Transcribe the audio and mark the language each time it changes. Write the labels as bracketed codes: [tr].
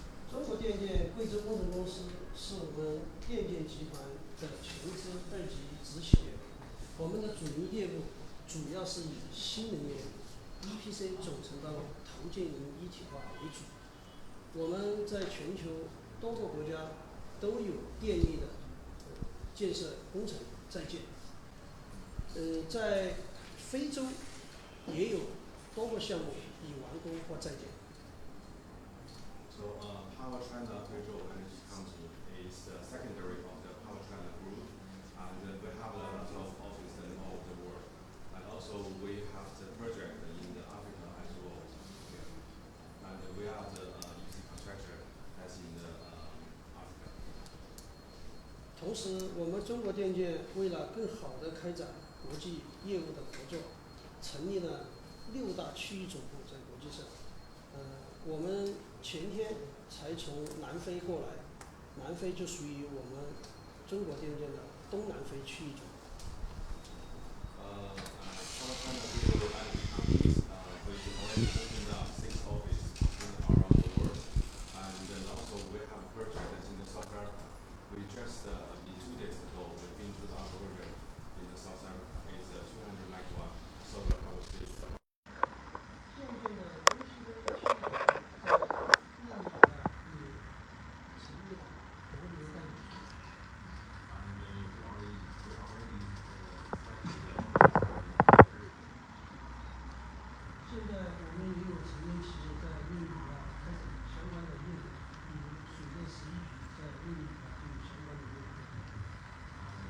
[zh] 中国电建贵州工程公司是我们电建集团的全资2级子企业，我们的主营业务主要是以新能源 EPC 总成的投建营一体化为主。我们在全球多个国家都有电力的建设工程在建，在非洲也有多个项目已完工或在建。 [en] So Power China Guizhou Energy Company is the secondary of the Power China Group, and we have a lot of offices all over the world. And also we have the project in the Africa as well. Yeah. And we are the EPC contractor that's in the Africa. [zh] 同时，我们中国电建为了更好地开展国际业务的合作，成立了6大区域总部在国际上。我们前天才从南非过来，南非就属于我们中国电建的东南非区域总部。 [en] Power China Guizhou Energy Companies, we already opened up 6 offices around the world, and then also we have a project in the South Africa. We just 2 days ago we've been to our project in the South Africa. It's a 200 megawatt solar power station. [zh] 电建的东西的区域在印尼也成立了国民代表处。现在我们也有成员企业在印尼开展相关的业务，比如水电11局在印尼就有相关的业务。